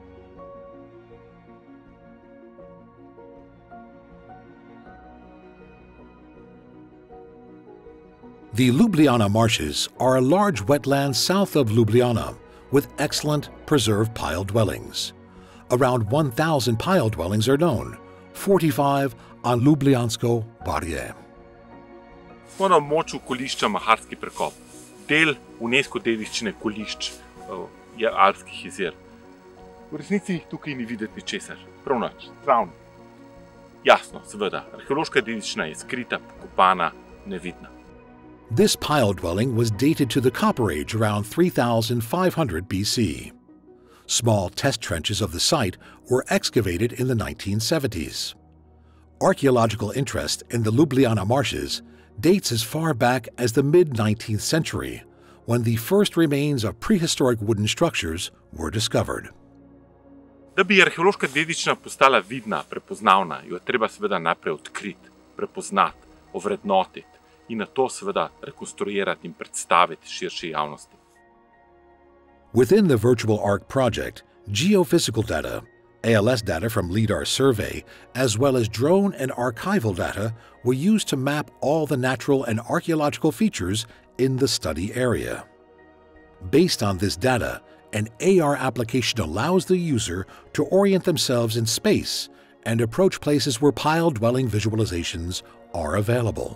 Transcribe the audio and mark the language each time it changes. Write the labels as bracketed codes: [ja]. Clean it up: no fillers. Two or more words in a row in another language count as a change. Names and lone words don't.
[en] The Ljubljana marshes are a large wetland south of Ljubljana with excellent preserved pile dwellings. Around 1,000 pile dwellings are known, 45 on Ljubljansko barje. [sl] Smo na območju kolišča Maharski prekop, del UNESCO dediščine kolišč Alpskih jezer. V resnici tukaj ni videti ničesar, prav nič, travnik. Jasno, seveda, arheološka dediščina je skrita, pokopana, nevidna. [en] This pile dwelling was dated to the Copper Age around 3500 BC. Small test trenches of the site were excavated in the 1970s. Archaeological interest in the Ljubljana marshes dates as far back as the mid-19th century, when the first remains of prehistoric wooden structures were discovered. [sl] Da bi arheološka dediščina postala vidna, prepoznavna, jo je treba seveda najprej odkriti, prepoznati, ovrednotiti in na to seveda rekonstruirati in predstaviti širši javnosti. [en] Within the VirtualArch project, geophysical data, ALS data from LIDAR survey, as well as drone and archival data were used to map all the natural and archaeological features in the study area. Based on this data, an AR application allows the user to orient themselves in space and approach places where pile-dwelling visualizations are available.